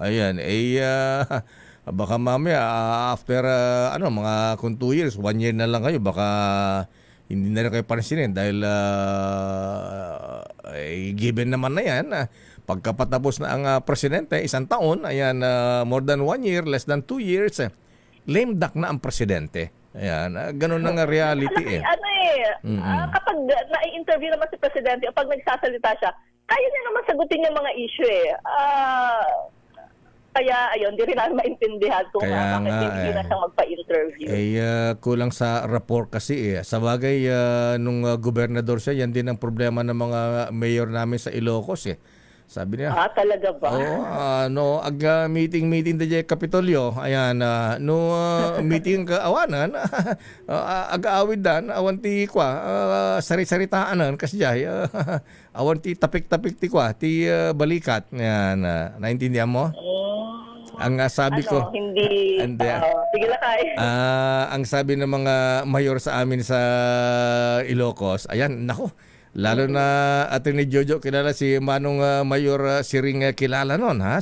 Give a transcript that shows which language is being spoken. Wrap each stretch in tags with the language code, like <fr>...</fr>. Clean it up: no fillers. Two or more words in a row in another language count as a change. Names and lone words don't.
<tl>Ayan. Baka mamaya, after mga kung 2 years, 1 year na lang kayo, baka hindi na rin kayo pansinin dahil given naman na yan. Pagkapatapos na ang presidente, 1 taon, ayan,</tl> <en>more than 1 year, less than 2 years, lame duck</en> <tl>na ang presidente. Ayan, ganun na nga reality kapag na-interview naman si presidente o pag nagsasalita siya, kaya niya naman sagutin yung mga issue Kaya, ayun, di rin namin maintindihan kung bakit hindi na siyang magpa-interview. Kulang sa rapport kasi Sa bagay, nung gobernador siya, yan din ang problema ng mga mayor namin sa Ilocos Sabi niya. Talaga ba?</tl> <ilo>No, meeting da Kapitolyo. Ayan, no meeting ka awanan, aga-awid dan, awan ti kwa, sari-saritaanan kasi jay, awan ti tapik-tapik ti kwa, ti balikat.</ilo> <tl>Ayan, naintindihan mo? Ang sabi ko, Hindi. Sige lakay. ang sabi ng mga mayor sa amin sa Ilocos, ayan, nako, lalo na Atty. Jojo, kilala si Manong Mayor Siring kilala nun, ha?</tl>